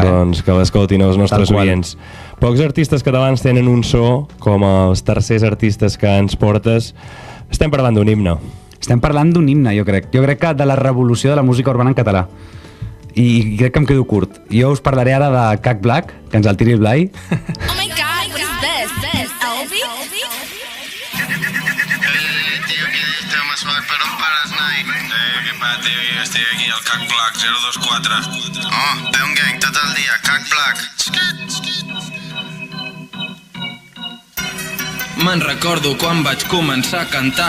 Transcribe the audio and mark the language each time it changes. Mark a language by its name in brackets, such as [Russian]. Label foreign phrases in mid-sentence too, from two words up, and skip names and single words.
[Catalan] Doncs que l'escoltin els nostres oients. Pocs artistes catalans tenen un so com els tercers artistes que ens portes. Estem parlant d'un himne. Estem parlant d'un himne, jo crec. Jo crec que de la revolució de la música urbana en català. I crec que em quedo curt. Jo us parlaré ara de Cac Black, que ens el tiri el Blai. [English] Oh my God, what is this? [Catalan] Elvi? Tio, què dius, tio? M'ha suat per on pares, Nai? Què pa, tio? Jo estic aquí al Cac Black 024. Oh, Peun Gang, tot el dia, Cac Black. Me'n recordo quan vaig començar a cantar.